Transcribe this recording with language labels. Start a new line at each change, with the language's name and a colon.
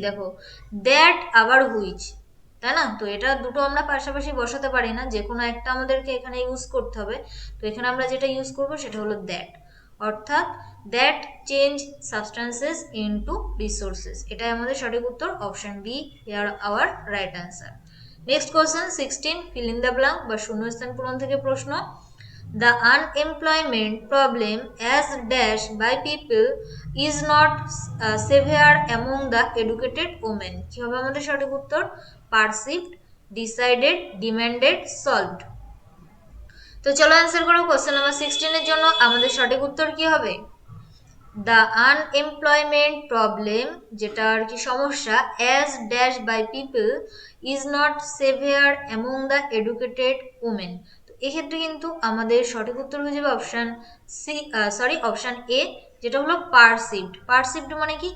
Bangla: দেখো, দ্যাট আবার হুইচ, তাই না? তো এটা দুটো আমরা পাশাপাশি বসাতে পারি না, যে কোনো একটা আমাদেরকে এখানে ইউজ করতে হবে। তো এখানে আমরা যেটা ইউজ করব সেটা হলো দ্যাট, অর্থাৎ দ্যাট চেঞ্জ সাবস্টান্সেস ইনটু রিসোর্সেস। এটাই আমাদের সঠিক উত্তর, option B
English: Here our right answer.
Bangla: Next question 16, fill in the blank বা শূন্যস্থান পূরণ থেকে প্রশ্ন।
English: The unemployment problem as dash by people is not severe among the educated women.
Bangla: কি হবে আমাদের সঠিক উত্তর?
English: Perceived, decided, demanded, solved.
Bangla: তো চলো অ্যান্সার করো। কোশ্চেন নাম্বার 16 এর জন্য আমাদের সঠিক উত্তর কি হবে?
English: the unemployment problem,
Bangla: যেটা আর কি সমস্যা,
English: As dash by people is not saviour among the educated women.
Bangla: তো এক্ষেত্রে কিন্তু আমাদের সঠিক উত্তর হয়ে যাবে অপশান সি, অপশান এ, যেটা হলো পারসিভড। পারসিভড মানে কি?